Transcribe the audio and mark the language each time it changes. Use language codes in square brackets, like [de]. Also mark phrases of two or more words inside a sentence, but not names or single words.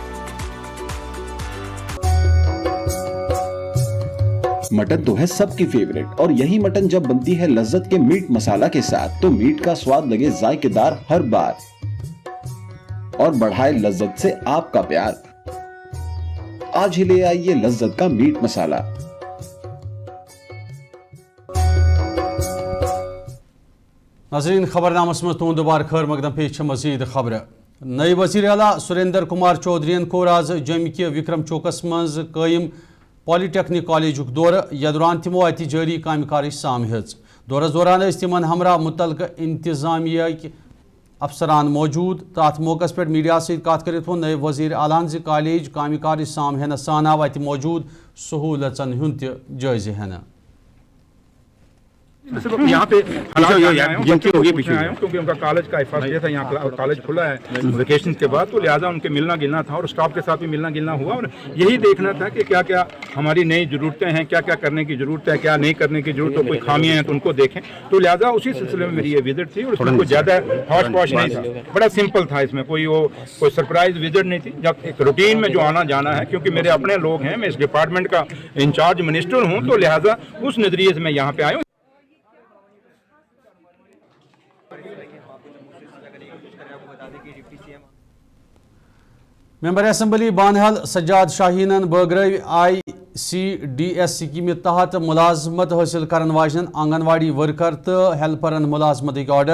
[ur] مٹن تو ہے سب کی فیوریٹ, اور یہی مٹن جب بنتی ہے لذت کے میٹ مسالہ کے ساتھ تو میٹ کا سواد لگے ذائقے دار ہر بار اور بڑھائے لذت سے آپ کا پیار. آج ہی لے آئیے لذت کا میٹ مسالہ. [ks] ناظرین خبرنامس مز تہد دوبارہ خیر مقدم پیش مزید خبر. نئی وزیر اعلیٰ سریندر کمار چودھرین کور آز جوم کہ وکرم چوکس مز قائم پالی ٹیکنک کالج دورہ یتھ دوران تمو اتہ جاری کامہ کارچ سامہ. دورس دوران تمن ہمراہ متعلقہ انتظامیہ افسران موجود. تات موقع پہ میڈیا کت کرت وون نئے وزیر اعلیٰ کالج کامہ کارچ سام ہینہ سان آو اتہ موجود سہولتن ہند تہ جائزہ ہینہ. [ur] یہاں پہ کیونکہ ان کا کالج کا فرسٹ ڈے تھا, یہاں کالج کھلا ہے ویکیشن کے بعد, تو لہٰذا ان کے ملنا گلنا تھا اور اسٹاف کے ساتھ بھی ملنا گلنا ہوا, اور یہی دیکھنا تھا کہ کیا کیا ہماری نئی ضرورتیں ہیں, کیا کیا کرنے کی ضرورت ہے, کیا نہیں کرنے کی ضرورت ہے, کوئی خامیاں ہیں تو ان کو دیکھیں. تو لہٰذا اسی سلسلے میں میری یہ وزٹ تھی, اور اس میں کوئی زیادہ ہاش پاش نہیں تھا, بڑا سمپل تھا. اس میں کوئی [en] surprise visit [ur] نہیں تھی. جب ایک روٹین میں جو آنا جانا ہے, کیونکہ میرے اپنے لوگ ہیں, میں اس ڈپارٹمنٹ کا [en] in-charge minister [ur] ہوں, تو لہٰذا اس نظریے سے میں یہاں پہ آیا ہوں. [ks] ممبر اسمبلی بانہل سجاد شاہینن بٲگرٲو ICDS سکیم تحت ملازمت حاصل کرن واجن آنگن واڑی ورکر تو ہیلپرن ملازمت آرڈر.